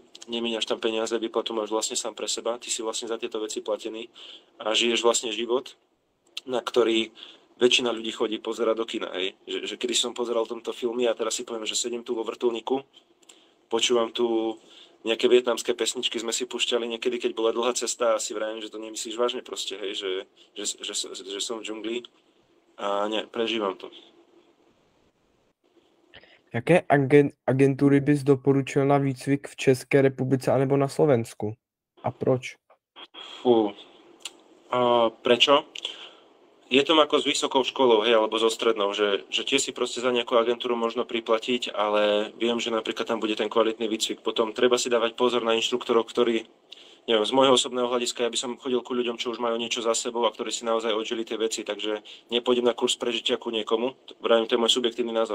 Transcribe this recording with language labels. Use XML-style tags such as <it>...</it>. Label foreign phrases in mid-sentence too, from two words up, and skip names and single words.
<sk>Nemíňaš tam peniaze, výplatu máš vlastne sám pre seba, ty si vlastne za tieto veci platený a žiješ vlastne život, na ktorý väčšina ľudí chodí pozerať do kina. Hej. Že kedy som pozeral tomto filmy a teraz si poviem, že sedím tu vo vrtuľníku, počúvam tu nejaké vietnamské pesničky, sme si púšťali niekedy, keď bola dlhá cesta a si vravím, že to nemyslíš vážne proste, hej, že som v džungli a ne, prežívam to.</sk> <cs>Jaké agentury bys doporučil na výcvik v České republice anebo na Slovensku? A proč?</cs> <sk>Prečo? Je to ako s vysokou školou, hej, alebo so strednou, že tie si proste za nejakú agentúru možno priplatiť, ale viem, že napríklad tam bude ten kvalitný výcvik. Potom treba si dávať pozor na inštruktorov, ktorí, neviem, z môjho osobného hľadiska, ja by som chodil ku ľuďom, čo už majú niečo za sebou a ktorí si naozaj odžili tie veci, takže nepôjdem na kurz prežitia ku niekomu, vravím, to je môj subjektívny názor.</sk>